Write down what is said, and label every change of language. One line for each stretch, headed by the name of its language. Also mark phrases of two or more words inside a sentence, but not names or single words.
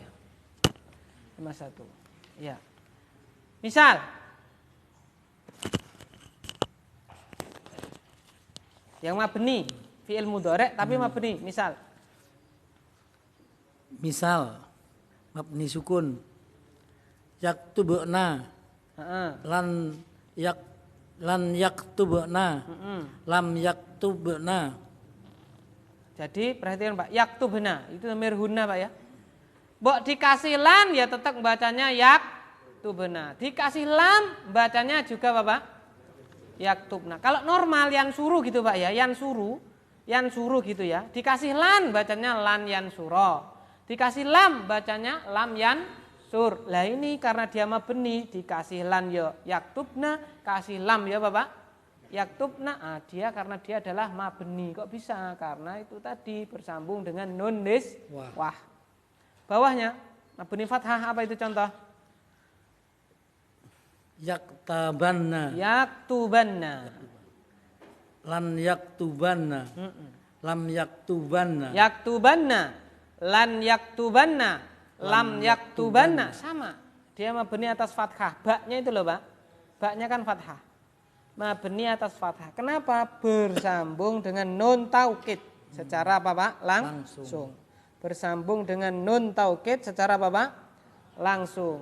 Indonesian: 51. Ya. Misal yang mabni,
Arabic: فعل مضارع'
Indonesian: tapi mabni, misal
Arabic: مبني سكون. يكتبن. لن يكتبن. لم يكتبن.
Indonesian: Jadi perhatikan Pak, yaktubna itu
Arabic: ضمير هن
Indonesian: Pak ya. Mbok dikasih lan ya tetap bacanya yaktubna. Dikasih lam bacanya juga Bapak yaktubna. Kalau normal yang suruh gitu Pak ya, yang suruh gitu ya. Dikasih lan bacanya
Arabic: لن ينصر.
Indonesian: Dikasih lam bacanya
Arabic: لم ينصر.
Indonesian: Lah ini karena dia mabni, dikasih lan ya yaktubna, kasih lam ya Bapak yaktubna. Dia karena dia adalah mabni. Kok bisa? Karena itu tadi bersambung dengan
Arabic: نون النسوة.
Indonesian: Bawahnya
Arabic: مبني فتحة
Indonesian: apa itu contoh?
Arabic: يكتبنّ. لن يكتبنّ. لم يكتبنّ. لن يكتبنّ. لم يكتبنّ.
Indonesian: Sama. Dia mabni atas fathah. Baknya itu loh Pak. Baknya kan fathah. Mabni atas fathah. Kenapa? Bersambung dengan
Arabic: نون التوكيد.
Indonesian: Secara apa Pak? Langsung. Bersambung dengan
Arabic: نون التوكيد
Indonesian: secara apa Pak? Langsung.